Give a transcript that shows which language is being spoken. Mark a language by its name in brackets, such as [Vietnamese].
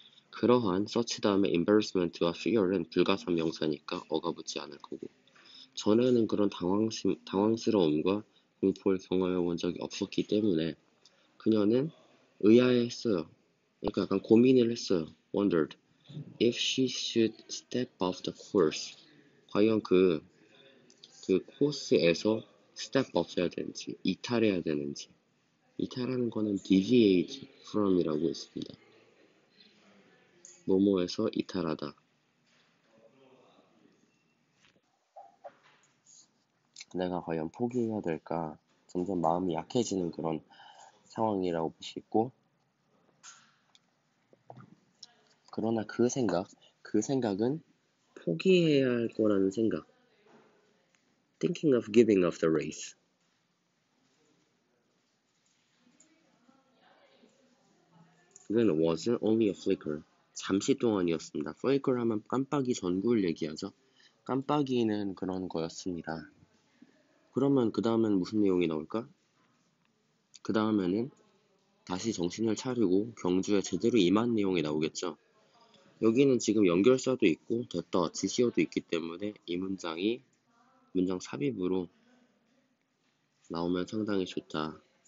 [Korean] 그러한 such 다음에 embarrassment와 fear은 불가삼명사니까 어가 붙지 않을 거고, 전에는 그런 당황스러움과 공포를 경험해 본 적이 없었기 때문에 그녀는 의아해했어요. 그러니까 약간 고민을 했어요. [English] wondered if she should step off the course. [Korean] 과연 그 코스에서 step off 해야 되는지, 이탈해야 되는지. 이탈하는 거는 deviate from이라고 있습니다. 뭐뭐에서 이탈하다. 내가 과연 포기해야 될까? 점점 마음이 약해지는 그런 상황이라고 볼 수 있고, 그러나 그 생각은 포기해야 할 거라는 생각. [English] Thinking of giving up the race. 그건 was only a flicker. [Korean] 잠시 동안이었습니다. flicker 하면 깜빡이 전구를 얘기하죠. 깜빡이는 그런 거였습니다. 그러면 그 다음엔 무슨 내용이 나올까? 그 다음에는 다시 정신을 차리고 경주에 제대로 임한 내용이 나오겠죠. 여기는 지금 연결사도 있고 됐다 지시어도 있기 때문에 이 문장이 문장 삽입으로 나오면 상당히 좋다.